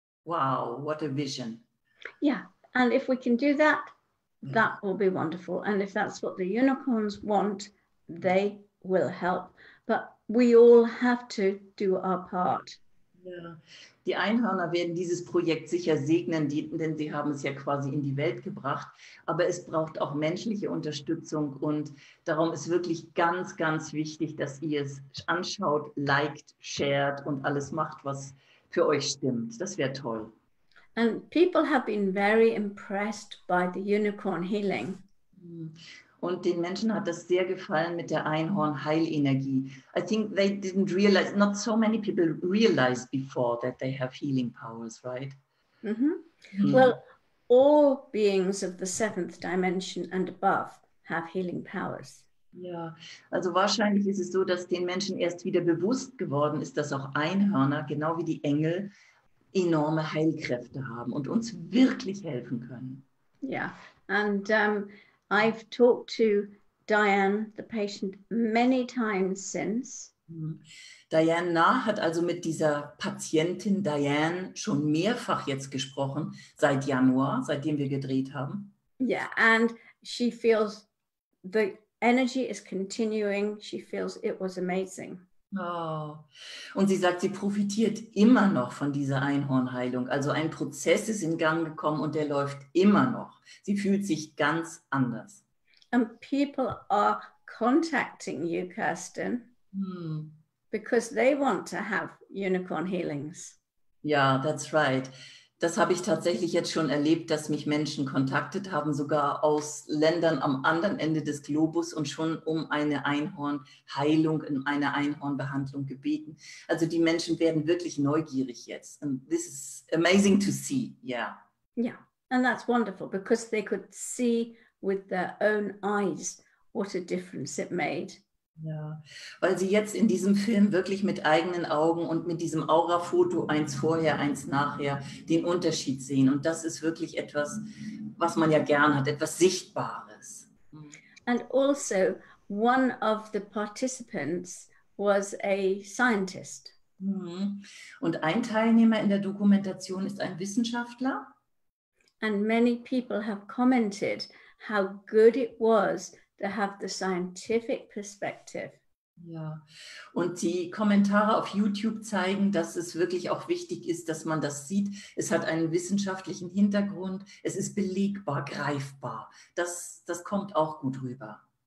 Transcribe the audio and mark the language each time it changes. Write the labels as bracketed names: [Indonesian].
[English] Wow, what a vision. Yeah, and if we can do that, that will be wonderful. And if that's what the unicorns want, they will help. But we all have to do our part. [German] Ja. Die Einhörner werden dieses Projekt sicher segnen, denn sie haben es ja quasi in die Welt gebracht. Aber es braucht auch menschliche Unterstützung und darum ist wirklich ganz, ganz wichtig, dass ihr es anschaut, liked, shared und alles macht, was für euch stimmt. Das wäre toll. [English] And people have been very impressed by the unicorn healing. [German] Und den Menschen hat das sehr gefallen mit der Einhorn-Heilenergie. [English] I think they didn't realize, not so many people realized before that they have healing powers, right? Well, all beings of the 7th dimension and above have healing powers. [German] Ja, also wahrscheinlich ist es so, dass den Menschen erst wieder bewusst geworden ist, dass auch Einhörner, genau wie die Engel, enorme Heilkräfte haben und uns wirklich helfen können. [English] Yeah, and I've talked to Diane, the patient, many times since. [German] Diane Nah hat also mit dieser Patientin Diane schon mehrfach jetzt gesprochen, seit Januar, seitdem wir gedreht haben. [English] Yeah, and she feels the energy is continuing. She feels it was amazing. Oh. [German] Und sie sagt, sie profitiert immer noch von dieser Einhornheilung. Also ein Prozess ist in Gang gekommen und der läuft immer noch. Sie fühlt sich ganz anders. [English] And people are contacting you, Kerstin, because they want to have unicorn healings. Ja, that's right. [German] Das habe ich tatsächlich jetzt schon erlebt, dass mich Menschen kontaktet haben, sogar aus Ländern am anderen Ende des Globus und schon um eine Einhornheilung, eine Einhornbehandlung gebeten. Also die Menschen werden wirklich neugierig jetzt. [English] And this is amazing to see, yeah. Yeah, and that's wonderful because they could see with their own eyes what a difference it made. [German] Ja, weil sie jetzt in diesem Film wirklich mit eigenen Augen und mit diesem Aura-Foto, eins vorher, eins nachher, den Unterschied sehen. Und das ist wirklich etwas, was man ja gern hat, etwas Sichtbares. [English] And also, one of the participants was a scientist. [German] Und ein Teilnehmer in der Dokumentation ist ein Wissenschaftler. [English] And many people have commented how good it was to have the scientific perspective. [German] Ja, und die Kommentare auf YouTube zeigen, dass es wirklich auch wichtig ist, dass man das sieht. Es hat einen wissenschaftlichen Hintergrund, es ist belegbar, greifbar. Das kommt auch gut rüber.